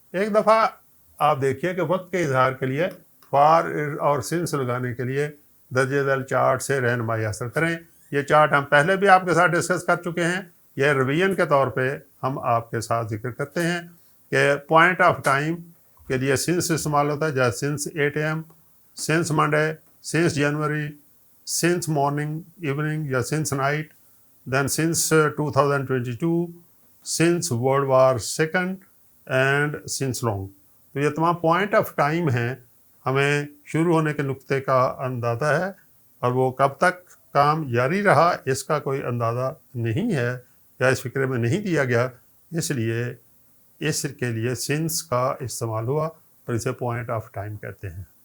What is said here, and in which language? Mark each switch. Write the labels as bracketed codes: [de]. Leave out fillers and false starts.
[ur] ایک دفعہ آپ دیکھیے کہ وقت کے اظہار کے لیے فار اور سنس لگانے کے لیے درجہ ذیل چارٹ سے رہنمائی حاصل کریں. یہ چارٹ ہم پہلے بھی آپ کے ساتھ ڈسکس کر چکے ہیں. یہ ریویژن کے طور پہ ہم آپ کے ساتھ ذکر کرتے ہیں کہ پوائنٹ آف ٹائم کے لیے سنس استعمال ہوتا ہے، جیسے since 8 AM، since Monday, [en] since January, since morning, evening یا since night, then since 2022, since World War II and since long. [ur] تو یہ تمام پوائنٹ آف ٹائم ہیں، ہمیں شروع ہونے کے نقطے کا اندازہ ہے، اور وہ کب تک کام جاری رہا اس کا کوئی اندازہ نہیں ہے یا اس فکرے میں نہیں دیا گیا، اس لیے اس کے لیے سنس کا استعمال ہوا اور اسے پوائنٹ آف ٹائم کہتے ہیں۔